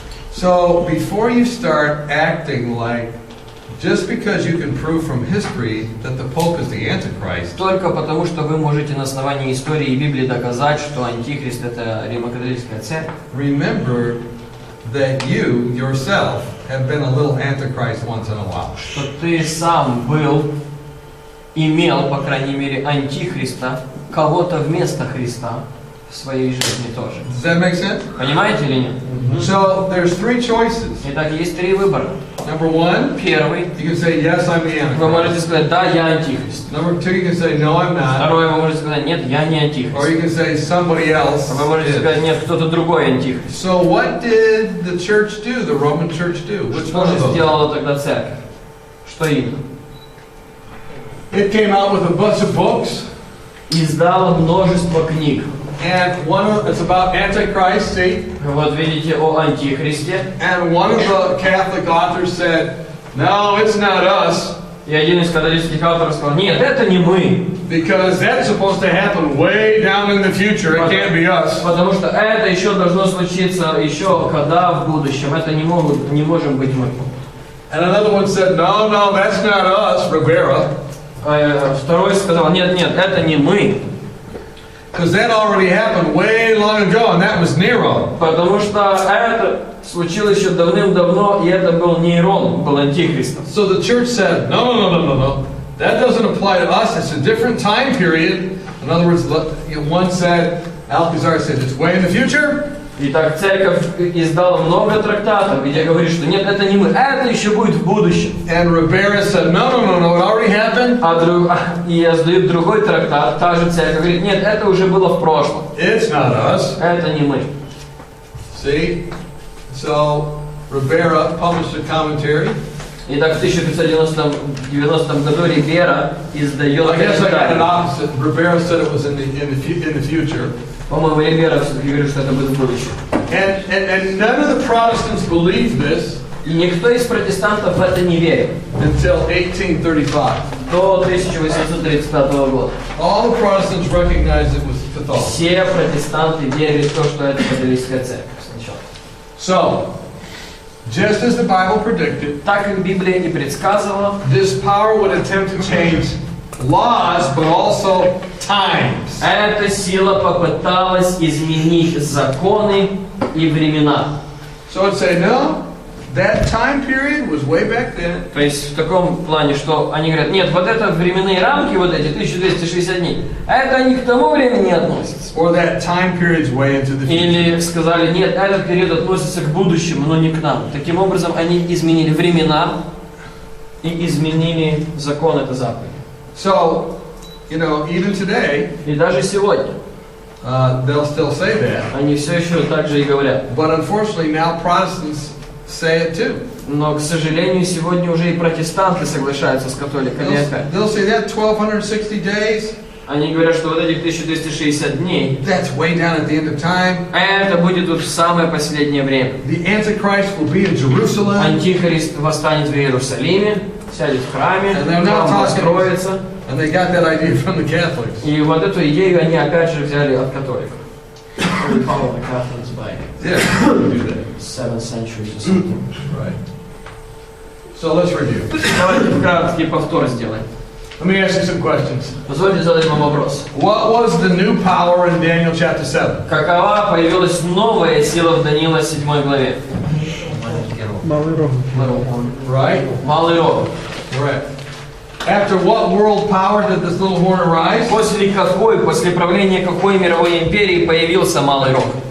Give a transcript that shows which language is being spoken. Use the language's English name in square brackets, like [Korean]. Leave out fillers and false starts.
[English] So before you start acting like just because you can prove from history that the Pope is the Antichrist, [Russian] Только потому, что вы можете на основании истории и Библии доказать, что Антихрист это Римо-католическая церковь. [English] remember that you yourself have been a little Antichrist once in a while. [Russian] Что ты сам имел, по крайней мере, Антихриста, кого-то вместо Христа в своей жизни тоже. [English] Does that make sense? [Russian] Понимаете или нет? [English] So there's three choices. [Russian] Итак, есть три выбора. [English] Number one, [Russian] Первый. [English] you can say, yes, I'm the [Russian] Вы [English] Antichrist. [Russian] можете сказать, да, я Антихрист. [English] Number two, you can say, no, I'm not. [Russian] Второе, вы можете сказать, нет, я не [English] Or [Russian] Антихрист. [English] you can say, somebody else [Russian] Вы можете [English] is. [Russian] сказать, нет, кто-то другой Антихрист. [English] So what did the church do, the Roman church do? Which [Russian] Что [English] one [Russian] же [English] of those? [Russian] сделала тогда церковь? Что именно? [English] It came out with a bunch of books, [Russian] Издала множество книг. [English] and it's about Antichrist, see? [Russian] Вот видите, о Антихристе. [English] And one of the Catholic authors said, no, it's not us, [Russian] И один из католических авторов сказал, нет, это не мы. [English] because that's supposed to happen way down in the future. It can't be us. [Russian] Потому что это еще должно случиться еще когда в будущем. Это не можем быть мы. [English] And another one said, no, that's not us, Rivera, [Russian] Второй сказал, нет, это не мы. [English] because that already happened way long ago, and that was Nero. [Russian] Потому что это случилось еще давным-давно, и это был Нейрон, был антихристом. [English] So the church said, no. That doesn't apply to us. It's a different time period. In other words, one said, Alcazar said, it's way in the future. [Russian] Итак, церковь издала много трактатов, где говорит, что нет, это не мы, это еще будет в будущем. [English] And Rivera said, no, it already happened. [Russian] И издают другой трактат, та же церковь говорит, нет, это уже было в прошлом. [English] It's not us. [Russian] Это не мы. [English] See? So Rivera published a commentary. [Russian] Итак, в 1590 году Рибера издает [English] I guess I got an [Russian] комментарий. [English] opposite. Rivera said it was in the future. [Russian] По-моему, Рибера все-таки говорит, что это будет в будущем. [English] And none of the Protestants believed this [Russian] И никто из протестантов в это не верил. [English] until 1835. [Russian] До 1835 года. [English] All the Protestants recognized it was Catholic. [Russian] Все протестанты верили в то, что это католическая церковь сначала. [English] So, just as the Bible predicted, [Russian] Так как Библия и предсказывала, [English] this power would attempt to change laws, but also times. [Russian] эта сила попыталась изменить законы и времена. [English] So it'd say, no, that time period was way back then. [Russian] То есть в таком плане, что они говорят, нет, вот это временные рамки, вот эти 1260 дней, это они к тому времени не относятся. [English] Or that time period's way into the future. [Russian] Или сказали, нет, этот период относится к будущему, но не к нам. Таким образом, они изменили времена и изменили закон, это заповедь. [English] So, even today, [Russian] И даже сегодня [English] they'll still say that. [Russian] они все еще так же и говорят. [English] But unfortunately, now Protestants say it too. [Russian] Но, к сожалению, сегодня уже и протестанты соглашаются с католиками опять. [English] They'll say that 1260 days, [Russian] Они говорят, что вот этих 1260 дней, [English] that's way down at the end of time. [Russian] это будет вот в самое последнее время. [English] The Antichrist will be in Jerusalem. [Russian] Антихрист восстанет в Иерусалиме, сядет в храме, [English] And they're not talking- [Russian] построится. [English] And they got that idea from the Catholics. [Russian] И вот эту идею они опять же взяли от католиков. [English] We follow the Catholics by Yeah, do that. 7th century or something. Right. So let's review. [Russian] Давайте краткий повтор сделаем. [English] Let me ask you some questions. [Russian] Позвольте задать вам вопрос. [English] What was the new power in Daniel chapter 7? [Russian] Какова появилась новая сила в Даниила 7 главе? Малый рог. [English] Right? [Russian] Малый рог. [English] Correct. After what world power did this little horn arise? [Russian] После правления какой мировой империи появился Малый рог?